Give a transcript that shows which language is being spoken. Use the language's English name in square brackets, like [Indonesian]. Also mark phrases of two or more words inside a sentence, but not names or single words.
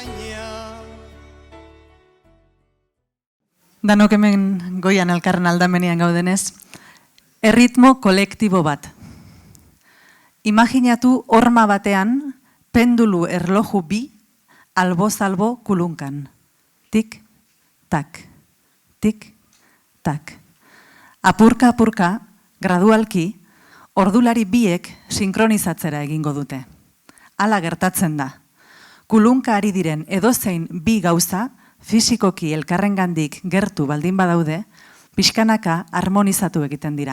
[Basque] Danok hemen goian elkarren aldamenean gaudenez, erritmo kolektibo bat. Imaginatu horma batean, pendulu erloju bi, albo-zalbo kulunkan. Tik, tak, tik, tak. Apurka-apurka, gradualki, ordulari biek sinkronizatzera egingo dute. Hala gertatzen da. Kulunka ari diren edozein bi gauza, fisikoki elkarrengandik gertu baldin badaude, pixkanaka harmonizatu egiten dira.